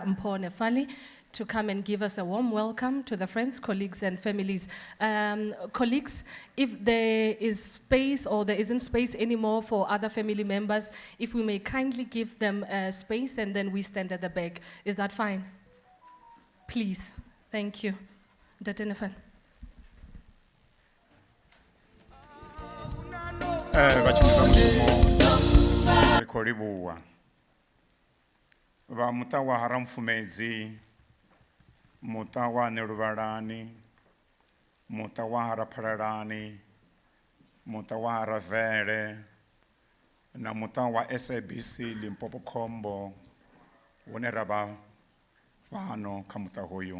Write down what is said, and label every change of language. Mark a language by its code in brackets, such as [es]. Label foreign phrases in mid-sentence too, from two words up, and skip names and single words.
[en] Mpho Nefali to come and give us a warm welcome to the friends, colleagues, and families. Colleagues, if there is space or there isn't space anymore for other family members, if we may kindly give them space and then we stand at the back. Is that fine? Please. Thank you. Dr. Nefali. [ve] Va Rofhiwa Rampfumedzi, muta wa Neluvalani, muta wa Raphalalani, muta wa Ravele, na muta wa SABC Limpopo Khombo, une rava vano kha muta hoyu.